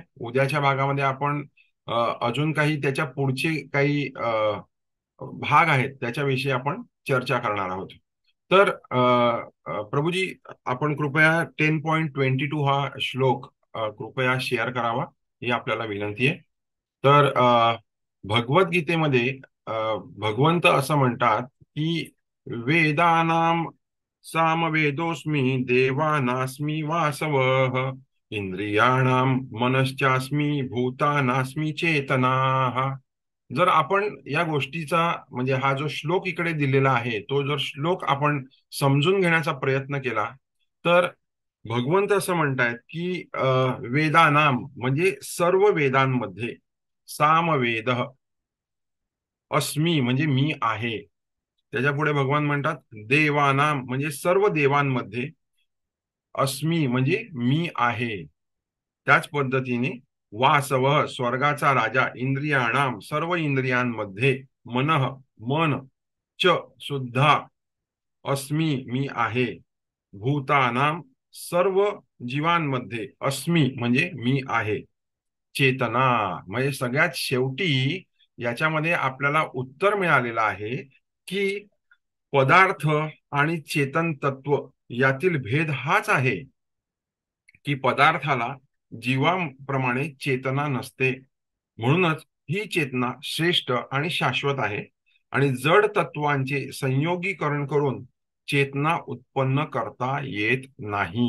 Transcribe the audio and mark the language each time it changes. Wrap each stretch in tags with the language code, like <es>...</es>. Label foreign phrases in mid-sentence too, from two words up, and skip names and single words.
<mr>उद्याच्या भागामध्ये आपण अजून काही त्याच्या पुढचे काही भाग आहेत त्याच्याविषयी आपण चर्चा करणार आहोत. तर प्रभूजी, आपण कृपया 10.22 हा श्लोक कृपया शेअर करावा ही आपल्याला विनंती आहे. तर भगवद्गीतेमध्ये भगवंत असं म्हणतात की</mr> <sa>वेदानाम सामवेदोस्मी देवानास्मी वासवः इंद्रियाणां मनश्चास्मी भूतानास्मी चेतनाः.</sa> <mr>जर आपण या गोष्टीचा म्हणजे हा जो श्लोक इकडे दिलेला आहे तो जर श्लोक आपण समजून घेण्याचा प्रयत्न केला तर भगवंत असं म्हणतायत की वेदानाम म्हणजे सर्व वेदांमध्ये सामवेद अस्मी म्हणजे मी आहे. त्याच्या पुढे भगवान म्हणतात देवानाम म्हणजे सर्व देवांमध्ये अस्मी म्हणजे मी आहे. त्याच पद्धतीने वासव स्वर्गाचा राजा इंद्रियाणाम सर्व इंद्रियांमध्ये मनः मन च सुद्धा अस्मी मी आहे. भूतानाम सर्व जीवांमध्ये अस्मी म्हणजे मी आहे. चेतना म्हणजे सगळ्यात शेवटी याच्यामध्ये आपल्याला उत्तर मिळालेलं आहे की पदार्थ आणि चेतन तत्व यातील भेद हाच आहे की पदार्थाला जीवाप्रमाणे चेतना नसते, म्हणूनच ही चेतना श्रेष्ठ आणि शाश्वत आहे आणि जड तत्वांचे संयोगीकरण करून चेतना उत्पन्न करता येत नाही.</mr>